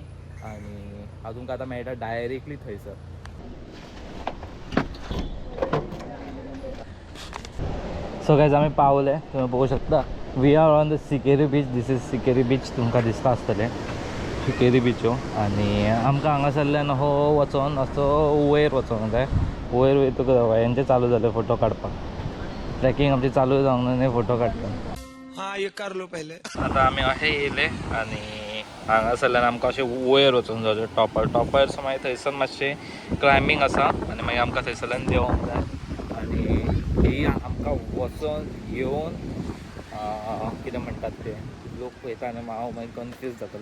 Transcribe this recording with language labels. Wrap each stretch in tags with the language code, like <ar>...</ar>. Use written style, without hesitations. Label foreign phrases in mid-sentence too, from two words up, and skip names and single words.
<kok>आणि हांव तुमकां आतां मेळटा डायरेक्टली थंयसर.</kok> <en>so guys</en> <kok>आमी पावले,</kok> <mr>तुम्ही बघू शकता.</mr> <en>We are on the Sikeri beach. This is Sikeri beach.</en> <kok>तुमकां दिसता आसतलें सिकेरी बीच हो. आणि आमकां हांगासरल्यान हो वचोन असो वयर वचोंक जाय. वयर वयतकच हेंचे चालू जाले फोटो काडपाक. ट्रॅकिंग आमची चालू जावंक न्ही फोटो काडटा.</kok> <hi>हाँ ये कर लो पहले.</hi> <mr>आता आम्ही</mr> <kok>अशें येयले आणि हांगासरल्यान आमकां अशें वयर वचूंक जाय टॉपर मागीर थंयसर मातशें क्लायंबींग आसा आणि मागीर आमकां थंयसरल्यान देंवोंक जाय. आणि ही आमकां वचोन येवन कितें म्हणटात ते लोक पळयता आनी हांव मागीर कन्फ्यूज जाता.</kok>